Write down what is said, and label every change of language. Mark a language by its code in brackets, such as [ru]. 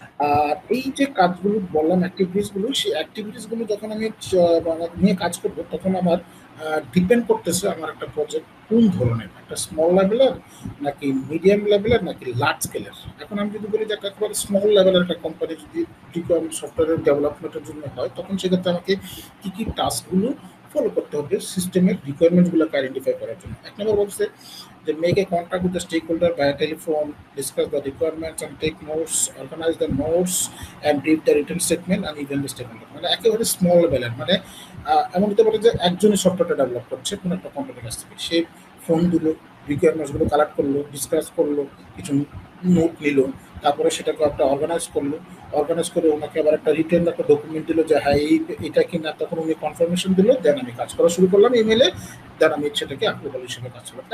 [bn] আর এই যে কাজগুলো বললাম অ্যাক্টিভিটিসগুলো, সেই অ্যাক্টিভিটিসগুলো যখন আমি নিয়ে কাজ করব তখন আমার ডিপেন্ড করতেছে আমার একটা প্রজেক্ট কোন ধরনের, একটা স্মল লেভেলের নাকি মিডিয়াম লেভেলের নাকি লার্জ স্কেলের। এখন আমি যদি বলি যে একেবারে স্মল লেভেলের একটা কোম্পানি যদি সফটওয়্যার ডেভেলপমেন্টের জন্য হয় তখন সেক্ষেত্রে আমাকে কী কী টাস্কগুলো ফলো করতে হবে সিস্টেমের রিকোয়ারমেন্টগুলোকে আইডেন্টিফাই করার জন্য। এক নম্বর বলছে [en] they make a contact with the stakeholder via telephone, discuss the requirements and take notes, organize the notes and brief the written statement and even the statement। [bn] মানে একেবারে স্মল লেভেলের, মানে এমন হতে পারে যে একজনই সফটওয়্যারটা ডেভেলপ করছে কোনো একটা কোম্পানির কাছ থেকে, সে ফোন দিল, রিকোয়ারমেন্টসগুলো কালেক্ট করলো, ডিসকাস করলো, কিছু নোট নিল, তারপরে সেটাকে একটা অর্গানাইজ করে ওনাকে আবার একটা রিটেন একটা ডকুমেন্ট দিল যে হ্যাঁ এটা কি না, তখন উনি কনফার্মেশন দিল, দেন আমি কাজ করা শুরু করলাম ইমেলে, দেন আমি সেটাকে অ্যাপ্রুভাল হিসেবে কাজ করলাম।